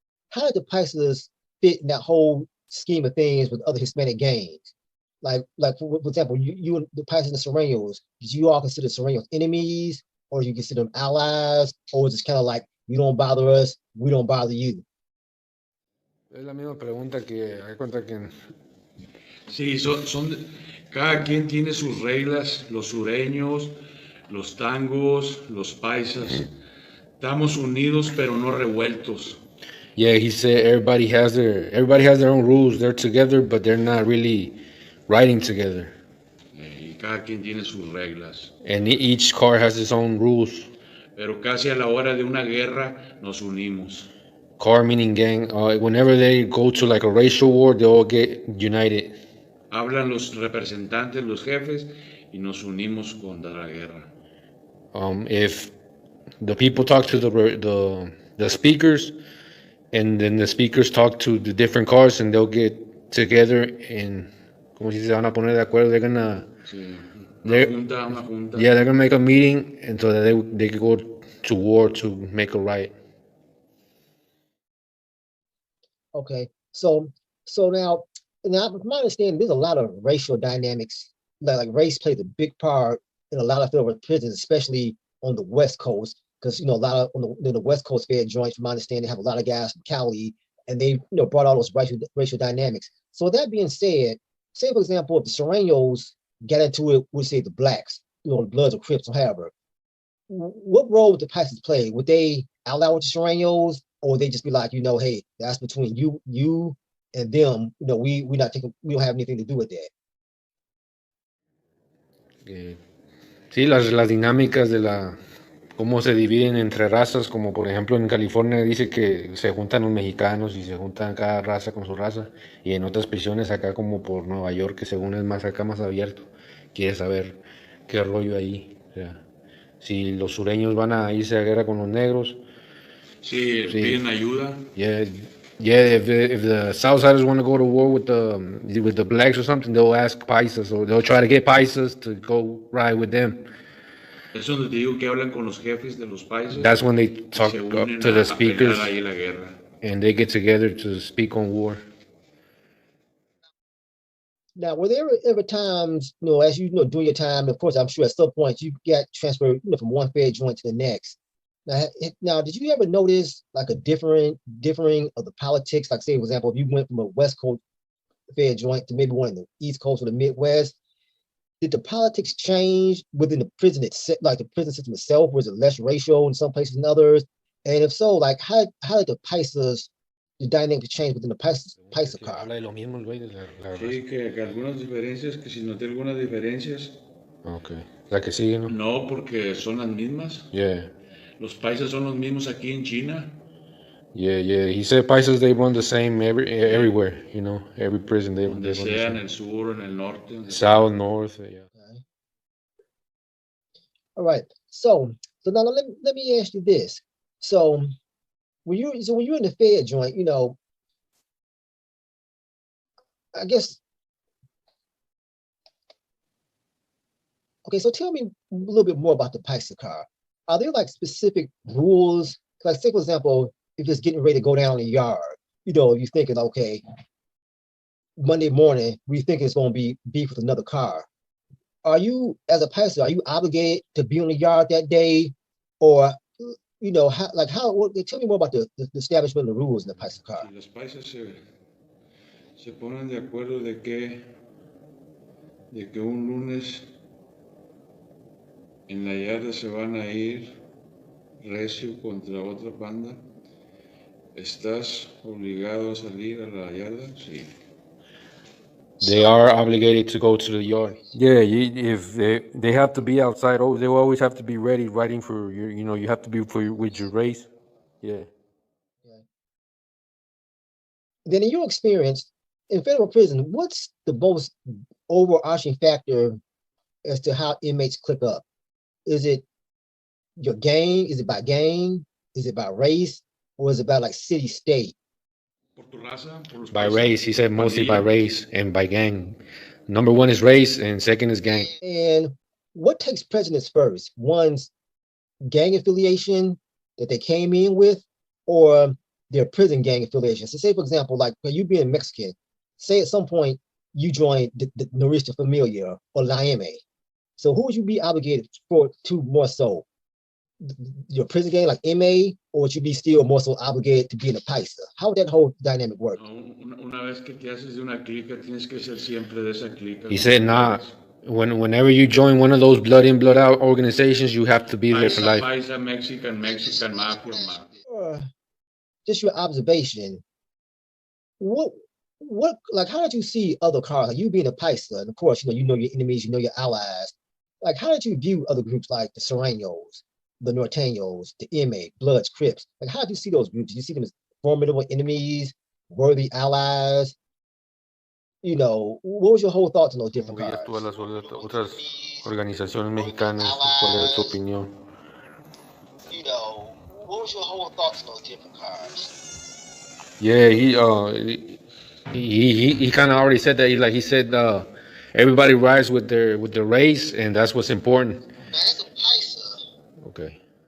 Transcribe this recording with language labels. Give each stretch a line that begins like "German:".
English: How did the Paisas fit in that whole scheme of things with other Hispanic gangs? Like for example, you and the Paisas and the Sureños, did you all consider Sureños enemies, or you consider them allies, or is it kind of like you don't bother us, we don't bother you?
Spanish: Es la misma pregunta que hay cuenta que Sí, cada quien tiene sus reglas, los sureños, los tangos, los paisas. Estamos unidos pero no revueltos.
English: yeah, he said everybody has their own rules. They're together, but they're not really riding together.
Spanish: Y cada quien tiene sus reglas.
English: And each car has its own rules.
Spanish: Pero casi a la hora de una guerra nos unimos.
English: Car meaning gang. Whenever they go to like a racial war, they all get united.
Spanish: Hablan los representantes, los jefes, y nos unimos contra la guerra.
English: If the people talk to the speakers, and then the speakers talk to the different cars, and they'll get together and
Spanish: como si se van a poner de acuerdo,
English: they're gonna
Spanish: Sí, una junta.
English: Yeah, they're gonna make a meeting, and so that they can go to war to make a right. Okay, so now from my understanding, there's a lot of racial dynamics. Like race plays a big part in a lot of federal prisons, especially on the West Coast, because a lot of the West Coast Fed joints, from my understanding, have a lot of guys from Cali, and they brought all those racial dynamics. So with that being said, say for example, if the Sureños get into it with say the blacks, the Bloods or Crips or however, what role would the Paisas play? Would they allow with the Sureños, or would they just be like, hey, that's between you and them? We don't have anything to do with that.
Spanish: Sí, las dinámicas de cómo se dividen entre razas, como por ejemplo en California dice que se juntan los mexicanos y se juntan cada raza con su raza, y en otras prisiones acá como por Nueva York, que según es más acá más abierto, quiere saber qué rollo ahí. O sea, si los sureños van a irse a guerra con los negros. Sí, Sí. piden ayuda.
English: Yeah, if the Southsiders want to go to war with the blacks or something, they'll ask Paisas, or they'll try to get Paisas to go ride with them.
Spanish: Es donde te digo que hablan con los jefes de los países.
English: That's when they
Spanish: Y
English: talk
Spanish: se
English: up
Spanish: unen
English: to the
Spanish: a
English: speakers,
Spanish: pelear ahí la guerra.
English: and they get together to speak on war. Now, were there ever times, as you know, during your time, of course, I'm sure at some point you got transferred, from one fair joint to the next. Now, did you ever notice like a differing of the politics? Like, say, for example, if you went from a West Coast fair joint to maybe one in the East Coast or the Midwest, did the politics change within the prison itself, like the prison system itself? Was it less racial in some places than others? And if so, like how did the Paisas, the dynamic change within the Paisa car?
Spanish: Sí, que algunas diferencias, que si noté algunas diferencias. Okay. La que sigue, ¿no? No, porque son las mismas.
English: Yeah.
Spanish: Los paisas son los mismos aquí en China.
English: Yeah. He said Paisas, they run the same everywhere, every prison they
Spanish: Donde
English: run
Spanish: sea,
English: the same.
Spanish: en el sur, en el norte.
English: South, north, yeah. Okay. All right. So now let me ask you this. So when you're in the fair joint, I guess. Okay, so tell me a little bit more about the Paisa car. Are there like specific rules? Like, say, for example, if it's getting ready to go down in the yard, you're thinking, okay, Monday morning, we think it's going to be beef with another car. Are you, as a Paisa, are you obligated to be on the yard that day? Or, tell me more about the establishment of the rules in the Paisa car.
Spanish: Si las paisas se ponen de acuerdo de que un lunes en la yarda se van a ir recio contra otra banda, ¿estás obligado a salir a la yarda? Sí.
English: They are obligated to go to the yard. Yeah, if they have to be outside, they always have to be ready, waiting for your, you have to be with your race. Yeah. Then in your experience in federal prison, what's the most overarching factor as to how inmates click up? Is it your gang? Is it by gang? Is it by race? Or is it by like city, state? By race, he said mostly by race and by gang. Number one is race and second is gang. And what takes precedence first? One's gang affiliation that they came in with, or their prison gang affiliation? So say, for example, like you being Mexican, say at some point you joined the Norista Familia or La M. So who would you be obligated to more so? Your prison gang like MA, or would you be still more so obligated to be in a Paisa? How would that whole dynamic work?
Spanish: Una vez que te haces de una clica, tienes que ser siempre de esa clica.
English: He said, nah, whenever you join one of those blood in, blood out organizations, you have to be there for life. Paisa, Mexican, mafia. Just your observation, what, like, how did you see other cars? Like you being a Paisa, and of course, you know your enemies, you know your allies. Like, how did you view other groups like the Serenos, the Norteños, the MA, Bloods, Crips? Like, how did you see those groups? Did you see them as formidable enemies, worthy allies? What was your whole thoughts on those different cars?
Spanish: Todas las otras organizaciones mexicanas, ¿cuál es tu opinión?
English: What was your whole thoughts on those different cars? Yeah, he kind of already said that. He said everybody rides with their race, and that's what's important. As a Paisa, okay.